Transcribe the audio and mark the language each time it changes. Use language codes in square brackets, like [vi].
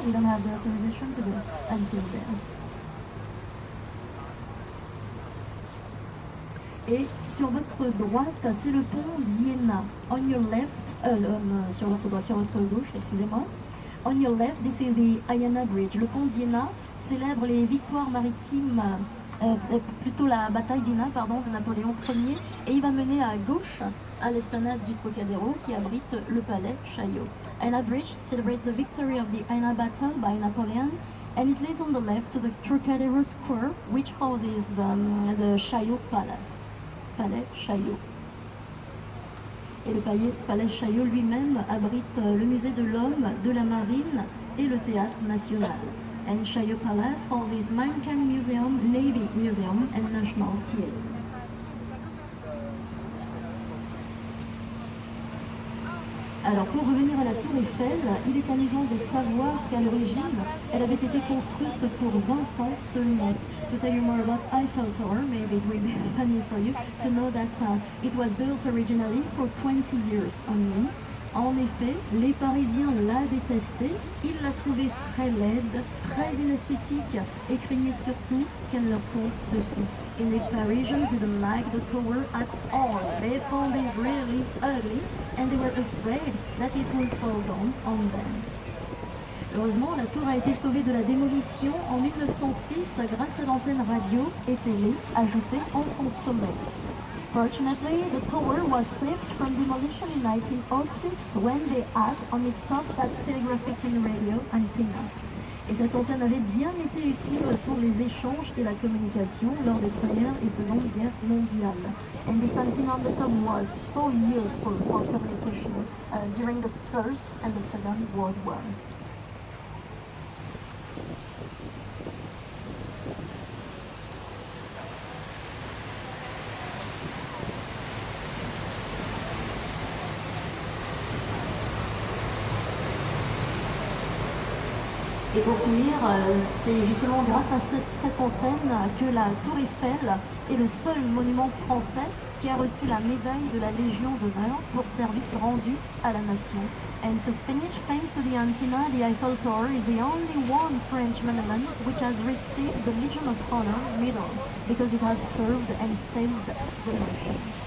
[en] We don't have the authorization to go until there. [fr] Et sur votre droite, c'est le pont d'Iéna. [en] On your left, [fr] sur votre droite, sur votre gauche, excusez-moi. [en] On your left, this is the Iéna Bridge. [fr] Le pont d'Iéna célèbre les victoires maritimes, plutôt la bataille d'Iéna, pardon, de Napoléon Ier, et il va mener à gauche à l'esplanade du Trocadéro qui abrite le palais Chaillot. [en] Iéna Bridge celebrates the victory of the Iéna battle by Napoleon, and it leads on the left to the Trocadéro Square, which houses the Chaillot Palace. [fr] Palais Chaillot. Et le palais Chaillot lui-même abrite le musée de l'homme, de la marine et le théâtre national. [en] And Chaillot Palace houses Maritime Museum, Navy Museum and National Theatre. [fr] Alors pour revenir à la tour Eiffel, il est amusant de savoir qu'à l'origine, elle avait été construite pour 20 ans seulement. [en] To tell you more about Eiffel Tower, maybe it will be funny for you to know that it was built originally for 20 years only. [fr] En effet, les Parisiens la détestaient, ils la trouvaient très laide, très inesthétique et craignaient surtout qu'elle leur tombe dessus. [en] And the Parisians didn't like the tower at all. They found it really ugly and they were afraid that it would fall down on them. [fr] Heureusement, la tour a été sauvée de la démolition en 1906 grâce à l'antenne radio et télé ajoutée en son sommet. [en] Fortunately, the tower was saved from demolition in 1906 when they had on its top that telegraphic and radio antenna. [fr] Et cette antenne avait bien été utile pour les échanges et la communication lors des Premières et Secondes Guerres mondiales. [en] And this antenna on the top was so useful for communication during the First and the Second World War. [fr] Et pour finir, c'est justement grâce à cette antenne que la Tour Eiffel est le seul monument français qui a reçu la médaille de la Légion d'honneur pour service rendu à la nation. [en] And to finish, thanks to the antenna, the Eiffel Tower is the only one French monument which has received the Legion of Honor medal because it has served and saved the nation.